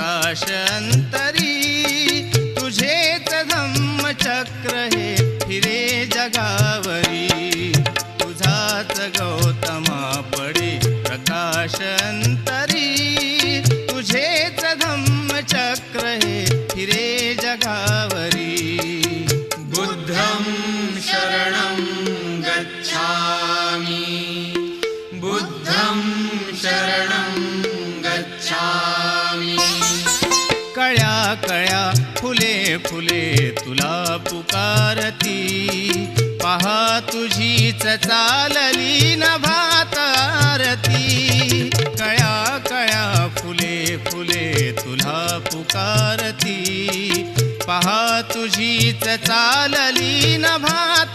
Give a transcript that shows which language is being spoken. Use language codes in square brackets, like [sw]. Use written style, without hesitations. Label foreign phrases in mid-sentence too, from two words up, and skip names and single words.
[mr] प्रकाश अंतरी, तुझेच धम्मचक्र हे फिरे जगावरी, तुझाच गौतमा पडे प्रकाश अंतरी, तुझेच धम्मचक्र हे फिरे जगावरी. [pi] बुद्धं शरणं गच्छामि, बुद्धं शरणं गच्छामि. [mr] कळ्या कळ्या फुले फुले तुला पुकारती, पहा तुझीच चालली नभात आरती. कळ्या कळ्या फुले फुले तुला पुकारती, पहा तुझीच चालली नभा